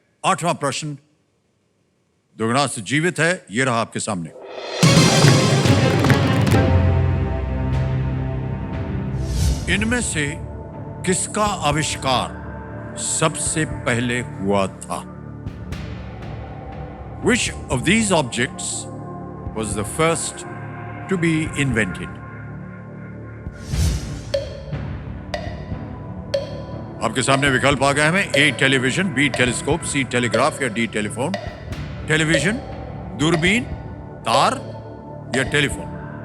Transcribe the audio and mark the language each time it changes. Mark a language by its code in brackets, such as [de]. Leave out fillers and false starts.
[hi] 8वां प्रश्न दुगना से जीवित है। ये रहा आपके सामने। इनमें से किसका आविष्कार सबसे पहले हुआ था? [en] Which of these objects was the first to be invented? [hi] आपके सामने विकल्प आ गए हैं। ए टेलीविजन, बी टेलीस्कोप, सी टेलीग्राफ या डी टेलीफोन। टेलीविजन, दूरबीन, तार या टेलीफोन।